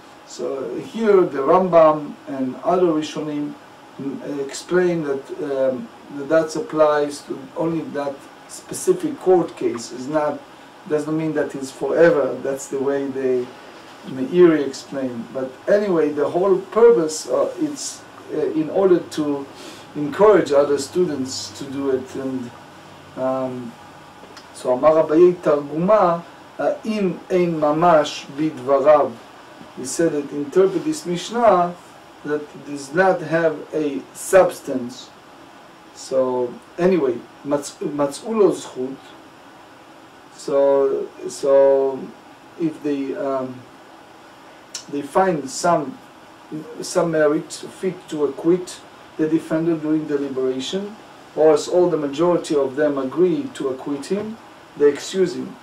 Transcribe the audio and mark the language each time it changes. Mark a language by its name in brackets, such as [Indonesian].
[English] So here the Rambam and other Rishonim explain that that applies to only that specific court case. Doesn't mean that it's forever. That's the way the Meiri explained. But anyway, the whole purpose it's in order to encourage other students to do it. And so [Aramaic] Amar Abaye Targuma im ein mamash bidvarav. [English] He said that interpret this Mishnah that it does not have a substance. So anyway, [Hebrew] matz'u lo zchut. [English] So if they find some merit fit to acquit the defender during deliberation, or as all the majority of them agree to acquit him, they excuse him.